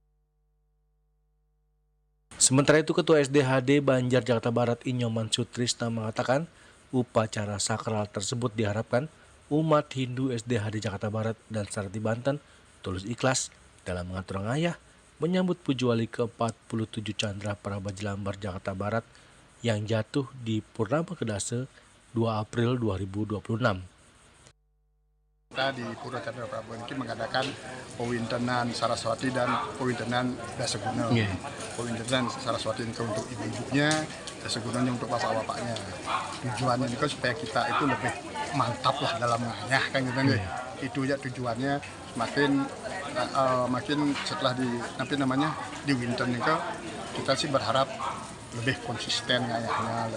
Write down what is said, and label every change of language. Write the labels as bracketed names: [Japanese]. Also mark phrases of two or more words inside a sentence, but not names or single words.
[Indonesian] Sementara itu, Ketua SDHD Banjar Jakarta Barat Inyoman Sutrisna mengatakan upacara sakral tersebut diharapkan umat Hindu SDHD Jakarta Barat dan Sarati Banten tulus ikhlas dalam mengatur ngayah menyambut Pujuali ke-47 Chandra Praba Jelambar Jakarta Barat yang jatuh di Purnama Kedase 2 April 2026. Kita di Pura Candra Praba ini mengadakan pewintenan Saraswati dan pewintenan Daseguna. Pewintenan Saraswati ini untuk ibu-ibunya, Dasegunanya untuk bapak-bapaknya. Tujuannya ini kan supaya kita itu lebih mantap lah dalam nganyah kan gitu. Itu ya tujuannya makin setelah di winter ini kita sih berharap lebih konsisten ngayahnya,